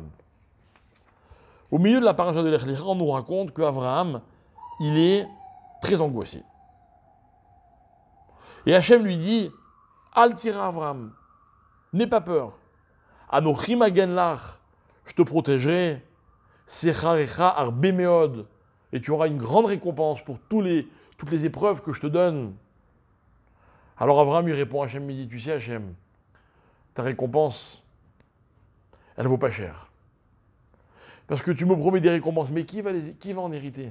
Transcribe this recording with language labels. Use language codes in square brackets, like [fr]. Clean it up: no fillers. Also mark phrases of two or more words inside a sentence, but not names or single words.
[fr] Au milieu de la paracha de Lech Lecha, on nous raconte qu'Abraham, il est très angoissé. Et Hachem lui dit, [he] אל תירא אברהם, [fr] n'aie pas peur. [he] אנכי מגן לך, [fr] je te protégerai. [he] שכרך הרבה מאד, [fr] et tu auras une grande récompense pour tous toutes les épreuves que je te donne. Alors Abraham lui répond, Hachem lui dit, tu sais Hachem, ta récompense, elle ne vaut pas cher. Parce que tu me promets des récompenses, mais qui va en hériter?